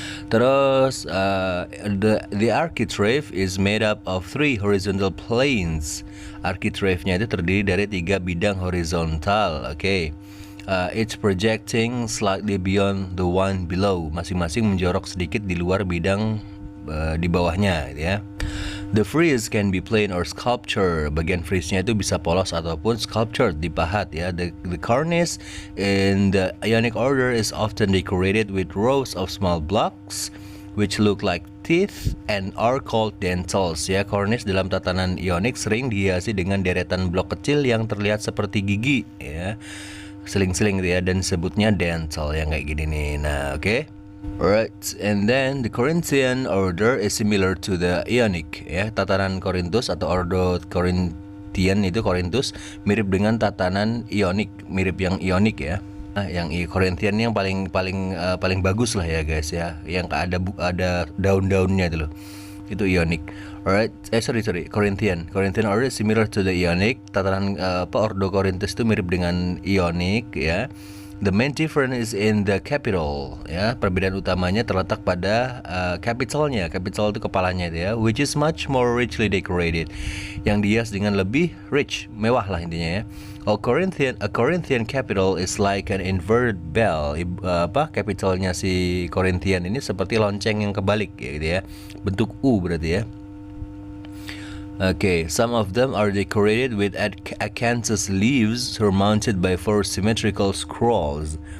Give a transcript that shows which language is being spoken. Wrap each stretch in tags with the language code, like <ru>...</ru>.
<en>Terus the architrave is made up of 3 horizontal planes.</en> <id>Architrave-nya itu terdiri dari 3 bidang horizontal.</id> <en>Okay. It's projecting slightly beyond the one below.</en> <id>Masing-masing menjorok sedikit di luar bidang di bawahnya gitu ya.</id> <en>The frieze can be plain or sculpture.</en> <id>Bagian frieze-nya itu bisa polos ataupun sculptured, dipahat ya.</id> <en>The cornice in the Ionic order is often decorated with rows of small blocks which look like teeth and are called dentils ya.</en> <id>Cornice dalam tatanan Ionic sering dihiasi dengan deretan blok kecil yang terlihat seperti gigi ya. Seling-seling gitu ya, dan sebutnya dentil yang kayak gini nih. Nah, oke.</id> <en>Right, and then the Corinthian order is similar to the Ionic ya.</en> <id>Tatanan Korintus atau ordo Corinthian itu Korintus mirip dengan tatanan Ionic, mirip yang Ionic ya. Nah, yang Corinthian yang paling bagus lah ya guys ya, yang ada daun-daunnya itu loh. Itu Ionic.</id> <en>Alright, Corinthian order is similar to the Ionic.</en> <id>Tatanan ordo Korintus itu mirip dengan Ionic ya.</id> <en>The main difference is in the capital ya.</en> <id>Perbedaan utamanya terletak pada capitalnya. Capital itu kepalanya itu ya,</id> <en>which is much more richly decorated.</en> <id>Yang dihias dengan lebih rich, mewah lah intinya ya.</id> <en>A Corinthian capital is like an inverted bell.</en> <id>Capitalnya si Corinthian ini seperti lonceng yang kebalik ya, gitu ya. Bentuk U berarti ya.</id> <en>Okay, some of them are decorated with acanthus leaves surmounted by 4 symmetrical scrolls.</en>